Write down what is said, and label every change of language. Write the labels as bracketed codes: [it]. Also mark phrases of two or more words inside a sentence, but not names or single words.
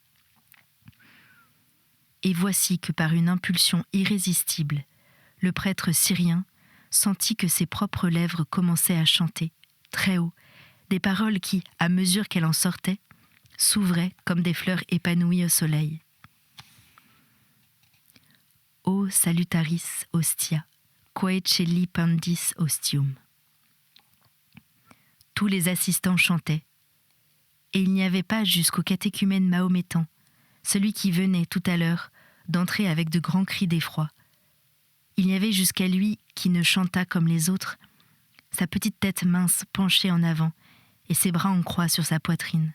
[fr] Et voici que par une impulsion irrésistible, le prêtre syrien sentit que ses propres lèvres commençaient à chanter, très haut, des paroles qui, à mesure qu'elle en sortait, s'ouvraient comme des fleurs épanouies au soleil. « [la] O salutaris hostia, quae celi pandis ostium [fr] » Tous les assistants chantaient, et il n'y avait pas jusqu'au catéchumène mahométan, celui qui venait tout à l'heure d'entrer avec de grands cris d'effroi. Il n'y avait jusqu'à lui qui ne chantât comme les autres, sa petite tête mince penchée en avant et ses bras en croix sur sa poitrine.